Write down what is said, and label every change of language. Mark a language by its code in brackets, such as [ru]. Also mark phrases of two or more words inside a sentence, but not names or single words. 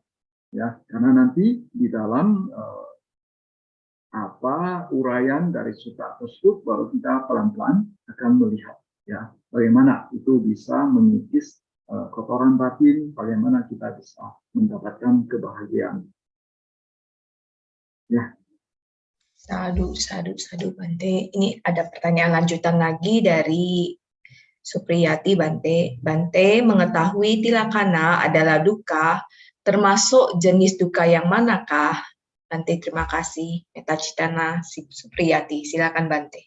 [id] Ya, karena nanti di dalam uraian dari sutta tersebut baru kita pelan-pelan akan melihat ya bagaimana itu bisa mengikis kotoran batin, bagaimana kita bisa mendapatkan kebahagiaan. Ya. [pi] Sadu, sadu, sadu, Bante. [id] Ini ada pertanyaan lanjutan lagi dari Supriyati, Bante. Bante mengetahui tilakana adalah duka, termasuk jenis duka yang manakah? Bante, terima kasih. [pi] Meta Citana [id] Supriyati, silakan Bante.